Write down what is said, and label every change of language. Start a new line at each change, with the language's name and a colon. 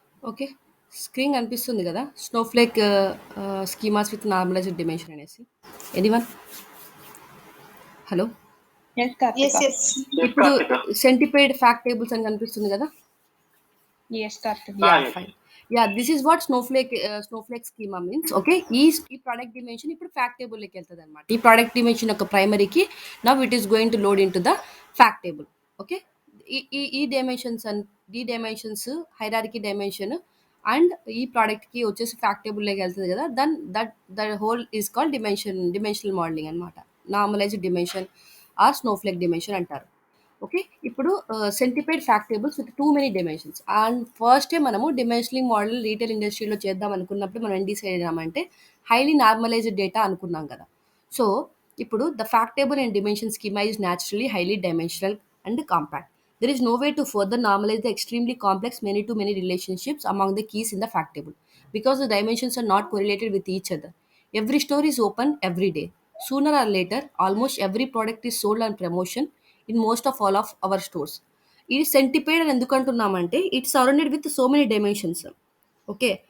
Telugu: Okay. Screen కనిపిస్తుంది కదా! Snowflake schemas with normalised dimension అనేసి.
English: Anyone? Hello! Yes, Yes, Kartika. yes.
Telugu: ఇప్పుడు సెంటిపైడ్ fact tables అని కనిపిస్తుంది కదా!
English: Yes, Kartika. Yeah, fine. Yeah, this is what snowflake schema means.
Telugu: Okay, ఈ product dimension ఇప్పుడు fact table లోకి వెళ్తుంది అనమాట. ఈ product dimension యొక్క ప్రైమరీకి
English: now it is going to load into the fact table.
Telugu: Okay, ఈ dimensions and ఈ dimensions hierarchy dimension and ఈ product కి వచ్చేసి fact table లోకి వెళ్తుంది కదా,
English: then that whole is called dimensional modelling
Telugu: అనమాట. Normalised dimension are Snowflake dimension అంటారు. ఓకే. ఇప్పుడు
English: Centipede fact tables with too many dimensions.
Telugu: And ఫస్టే మనము డిమెన్షనింగ్ మోడల్ రీటైల్ ఇండస్ట్రీలో చేద్దాం అనుకున్నప్పుడు మనం ఏం డిసైడ్ అయ్యామంటే హైలీ నార్మలైజ్డ్ డేటా అనుకున్నాం కదా!
English: So, ఇప్పుడు the fact table and dimension schema is naturally highly dimensional and compact. There is no way to further normalize the extremely complex many to many relationships among the keys in the fact table because the dimensions are not correlated with each other. Every store is open every day. Sooner or later, almost every product is sold on promotion in most of all of our stores.
Telugu: ఇది సెంటిపేడ్ అని ఎందుకు అంటున్నామంటే
English: It's surrounded with so many dimensions.
Telugu: Okay.